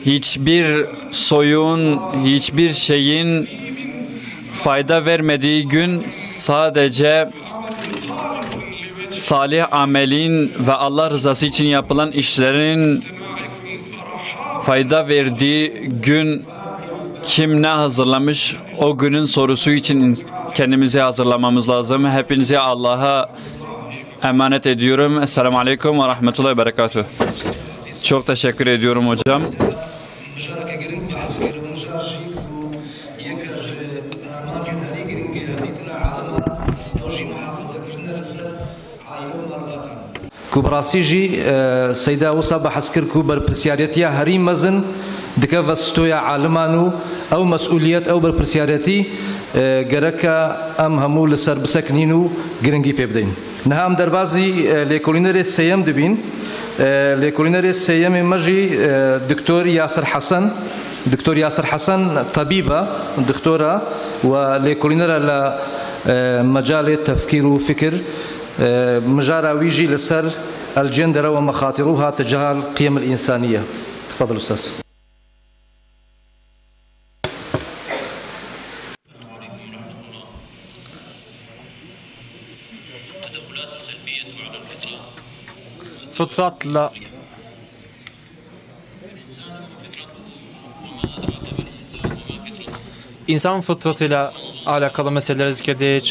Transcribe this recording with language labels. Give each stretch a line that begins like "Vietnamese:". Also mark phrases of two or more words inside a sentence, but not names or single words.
Turkish: hiçbir soyun, hiçbir şeyin fayda vermediği gün sadece salih amelin ve Allah rızası için yapılan işlerin fayda verdiği gün kim ne hazırlamış o günün sorusu için kendimizi hazırlamamız lazım. Hepinizi Allah'a emanet ediyorum.
Arabic: السلام عليكم ورحمة الله وبركاته.
Turkish: Çok teşekkür ediyorum hocam.
Kurdish: کوبراسیجی سیدا وسا بحث کرد کو برپرسیارەتیە هەری مەزن دکە ڤەستۆیە عالمانو ئەو مەسئولیەت ئەو برپرسیارەتی گەرەکە ئەم هەموو لەسەر بسەکنین و گرنگی پێ بدەین. نەها ئەم دەربازی لێکۆڵینەرێ سێیەم دەبین. لێکۆڵینەرێ سێیەمی مەژی دکتۆر یاسر حەسەن. دکتۆر یاسر حەسەن طبیبە دکتۆرە و لێکۆڵینەرە لە مەجاڵێ تەفکیر و فکر مجارى ويجي لسر
Arabic: الجندر ومخاطرها تجاه القيم الإنسانية. تفضل أستاذ.
Turkish: Fıtratla insan fıtratıyla alakalı meseleleri zikredeceğiz.